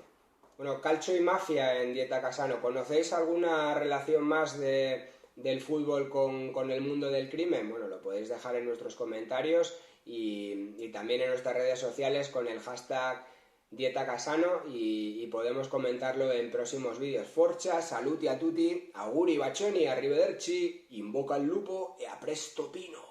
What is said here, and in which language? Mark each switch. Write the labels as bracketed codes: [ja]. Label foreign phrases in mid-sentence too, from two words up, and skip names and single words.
[es] Bueno, calcio y mafia en Dieta Casano. ¿Conocéis alguna relación más del fútbol con el mundo del crimen? Bueno, lo podéis dejar en nuestros comentarios y también en nuestras redes sociales con el hashtag Dieta Casano, y podemos comentarlo en próximos vídeos. [it] Forza, saluti a tutti, auguri bacioni, arrivederci, invoca il lupo e a presto pino.